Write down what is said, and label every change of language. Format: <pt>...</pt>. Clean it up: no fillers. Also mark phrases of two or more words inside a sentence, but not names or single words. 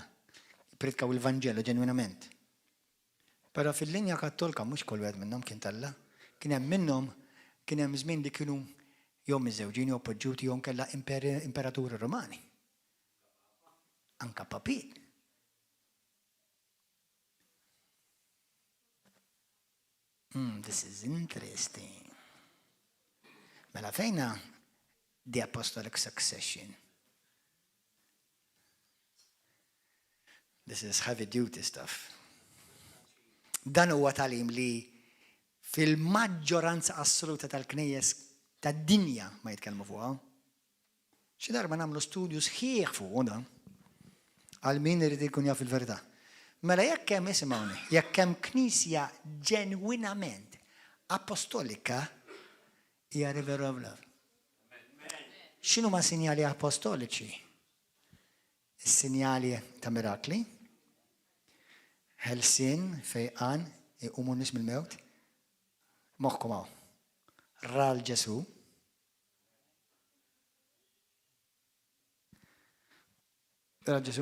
<mt>Jipredkaw il-Vanġelu ġenwinament. Però fil-linja Kattolika mhux kull wieħed minnhom kien Alla. Kien hemm minnhom kien hemm żmien li kienu jew miżewġin jew poġġuti jew kellha imperaturi Romani. Anka papin.</mt> <en>This is interesting.</en> <mt>Mela fejna</mt> <en>the apostolic succession. This is heavy duty stuff.</en> <mt>Dan huwa talim li fil-maġġoranza assoluta tal-knejjes tad-dinja ma jitkellmu fuqha. Xi darba nagħmlu studju sħiħ fuq dan għal min irid ikun jaf il-verità. Mela jekk hemm isimgħuni, jekk hemm knisja ġenwinament apostolika hija</mt> <en>river of love.</en> <mt>X'inhu ma' sinjali apostoliċi? Is-sinjali ta' mirakli, ħelsien, fejqan, iqumu nies mill-mewt, moħħkom hawn. Ral Ġesu. Ral Ġesu.</mt>